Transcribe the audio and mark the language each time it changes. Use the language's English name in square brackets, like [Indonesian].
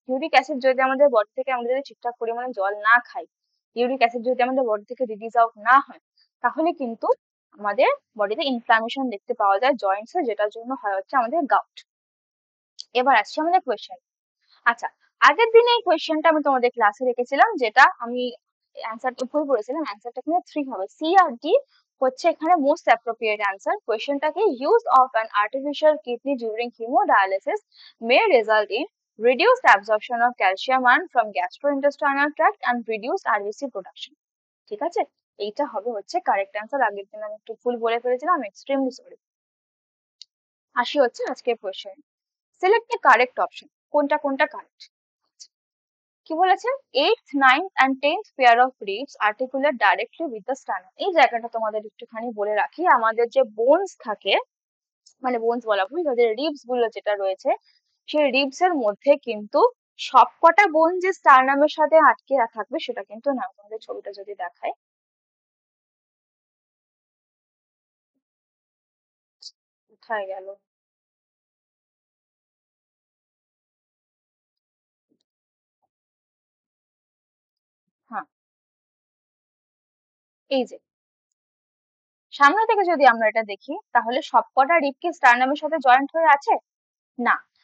[Bangla] Uric acid যদি আমাদের body থেকে, আমরা যদি ঠিকঠাক পরিমাণে জল না খাই, ইউরিক অ্যাসিড যদি আমাদের বডি থেকে রিলিজ আউট না হয়, তাহলে কিন্তু আমাদের বডিতে ইনফ্লামেশন দেখতে পাওয়া যায় জয়েন্টসে, যেটার জন্য হয় হচ্ছে আমাদের গাউট। এবার আসছে আমাদের কোয়েশ্চেন। আচ্ছা, আগের দিনে এই কোয়েশ্চেনটা আমি তোমাদের ক্লাসে রেখেছিলাম, যেটা আমি অ্যান্সারটা ভুল করেছিলাম, অ্যান্সারটা এখানে 3 হবে। সি আর ডি হচ্ছে এখানে most appropriate answer. [English] কোয়েশ্চেনটাকে, use of an artificial kidney during hemodialysis may result in reduced absorption of calcium ion from gastrointestinal tract and reduced RBC production। [Bangla] ঠিক আছে, এইটা হবে হচ্ছে কারেক্ট অ্যান্সার। আগের দিন আমি একটু ভুল বলে ফেলেছিলাম, এক্সট্রিমলি সরি। আসি হচ্ছে আজকের question. [English] Select the correct option. [Bangla] কোনটা কোনটা কারেক্ট, কি বলেছে, [English] 8th 9th and 10th pair of ribs articulate directly with the sternum। [Bangla] এই জায়গাটা তোমাদের একটুখানি বলে রাখি, আমাদের যে বোনস থাকে, মানে বোনস বলা ভুল, তাদের রিবস গুলো যেটা রয়েছে, সেই রিবস এর মধ্যে কিন্তু সবকটা বোন যে স্টারনামের সাথে আটকে থাকবে সেটা কিন্তু না। তোমাদের ছবিটা যদি দেখায়, কোথায় গেল, হ্যাঁ, এই যে সামনে থেকে যদি আমরা এটা দেখি, তাহলে সবকটা রিব কি স্টারনামের সাথে জয়েন্ট হয়ে আছে, না।